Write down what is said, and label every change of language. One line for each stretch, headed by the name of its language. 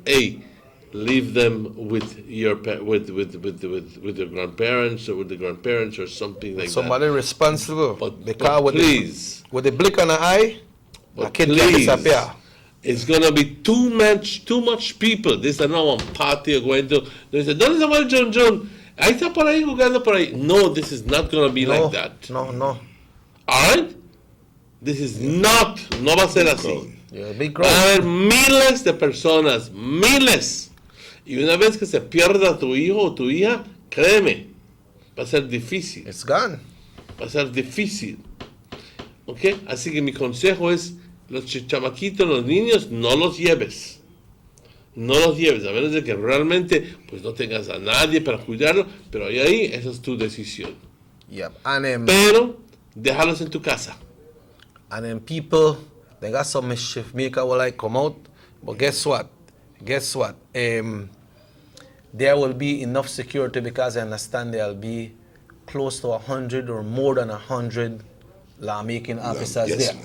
English: Hey, leave them with your with your grandparents or with the grandparents or something like somebody responsible. But please, with the blink on the eye. But please, it's gonna be too much people. This is not one party you're going to. They say,
Spanish: ¿dónde se va el John? Ahí está por ahí jugando por ahí.
English: No, this is not gonna be like that. No. All right, this is not.
Spanish: No va a ser así.
English: Big
Spanish: va a haber miles de personas, miles. Y una vez que se pierda tu hijo o tu hija, créeme, va a ser difícil.
English: It's gone.
Spanish: Va a ser difícil. ¿Ok? Así que mi consejo es, los chamaquitos, los niños, no los lleves. No los lleves, a menos de que realmente pues no tengas a nadie para cuidarlo, pero ahí esa es tu decisión. Yep. Pero déjalos en tu casa.
English: And then people, they got some mischief maker will like come out, but guess what? There will be enough security, because I understand there will be close to 100 or more than 100 lawmaking officers there.